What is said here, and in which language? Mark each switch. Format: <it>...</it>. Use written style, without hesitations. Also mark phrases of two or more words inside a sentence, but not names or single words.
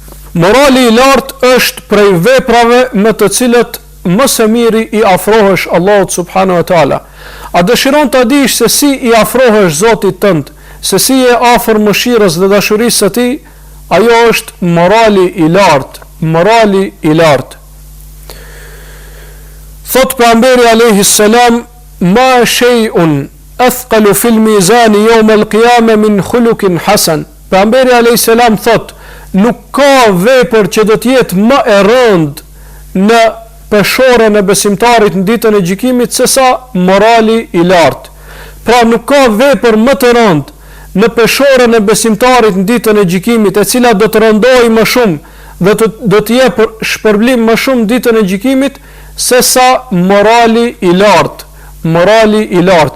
<sq>Morali I lartë është prej veprave me të cilët më së miri I afrohesh Allahut</sq> <ar>سبحانه وتعالى.</ar> <sq>A dëshiron të dish se si I afrohesh Zotit tënd, se si je afër mëshirës dhe dashurisë së Tij? Ajo është morali I lartë, morali I lartë. Thot pejgamberi</sq> <ar>عليه السلام: "ما شيء أثقل في الميزان يوم القيامة من خلق حسن."</ar> <sq>Pejgamberi</sq> <ar>عليه السلام</ar> <sq>thot: nuk ka vepër që do të jetë më e rëndë në peshorën e besimtarit në ditën e gjykimit se sa morali I lartë. Pra nuk ka vepër më të rëndë në peshorën e besimtarit në ditën e gjykimit, e cila do të rëndojë më shumë dhe do të jep shpërblim më shumë ditën e gjykimit se sa morali I lartë, morali I lartë.</sq>